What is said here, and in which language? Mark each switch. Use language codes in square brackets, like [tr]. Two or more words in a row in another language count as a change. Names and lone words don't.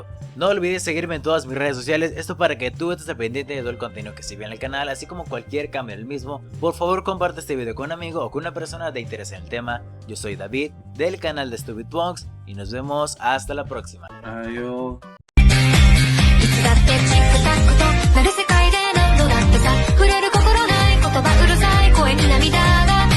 [es] No olvides seguirme en todas mis redes sociales, esto para que tú estés pendiente de todo el contenido que se ve en el canal, así como cualquier cambio en el mismo. Por favor, comparte este video con un amigo o con una persona de interés en el tema. Yo soy David, del canal de Stupid Punks, y nos vemos hasta la próxima. Adiós. [ja] いつだってチックタックとなる世界で何度だってさ触れる心ない言葉うるさい声に涙が